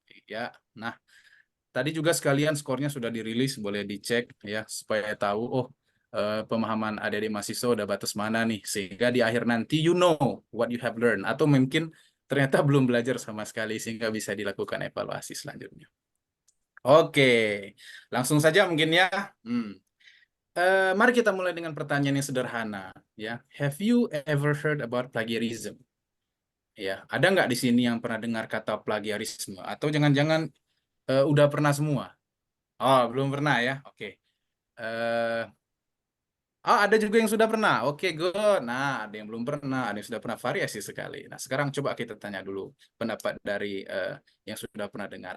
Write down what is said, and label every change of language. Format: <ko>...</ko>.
<id>Ya. Nah, tadi juga sekalian skornya sudah dirilis, boleh dicek ya supaya tahu pemahaman adik-adik mahasiswa udah batas mana nih, sehingga di akhir nanti</id> <en>you know what you have learned,</en> <id>atau mungkin ternyata belum belajar sama sekali sehingga bisa dilakukan evaluasi selanjutnya. Oke, langsung saja mungkin ya. Mari kita mulai dengan pertanyaan yang sederhana ya.</id> <en>Have you ever heard about plagiarism?</en> <id>Ya, ada nggak di sini yang pernah dengar kata plagiarisme? Atau jangan-jangan udah pernah semua? Oh, belum pernah ya. Oke. Eh, ada juga yang sudah pernah. Oke, good. Nah, ada yang belum pernah, ada yang sudah pernah, variasi sekali. Nah, sekarang coba kita tanya dulu pendapat dari yang sudah pernah dengar.</id>